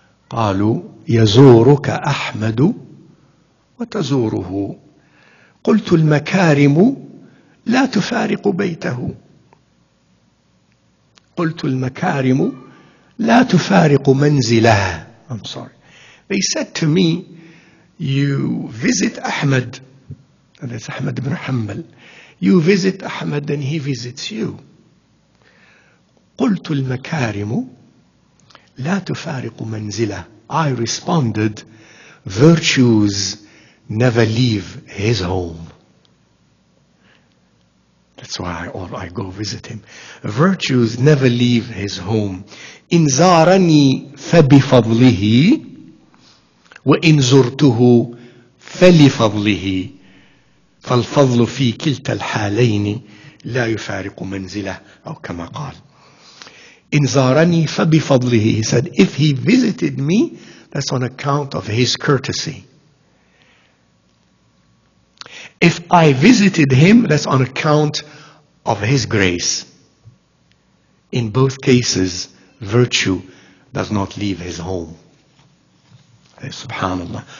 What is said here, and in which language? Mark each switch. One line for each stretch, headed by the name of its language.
Arabic: قالوا يزورك أحمد وتزوره. قلت المكارم لا تفارق بيته. قلت المكارم لا تفارق منزله.
English: I'm sorry. They said to me, you visit Ahmad, and that's Ahmad ibn Hanbal. You visit Ahmad and he visits you.
Arabic: قلت المكارم لا تفارق منزله.
English: I responded, virtues never leave his home. That's why I go visit him. Virtues never leave his home.
Arabic: إن زارني فبفضله وإن زرته فلفضله فالفضل في كلتا الحالين لا يفارق منزله أو كما قال. إن زارني فبفضله.
English: He said, if he visited me, that's on account of his courtesy. If I visited him, that's on account of his grace. In both cases, virtue does not leave his home. Subhanallah.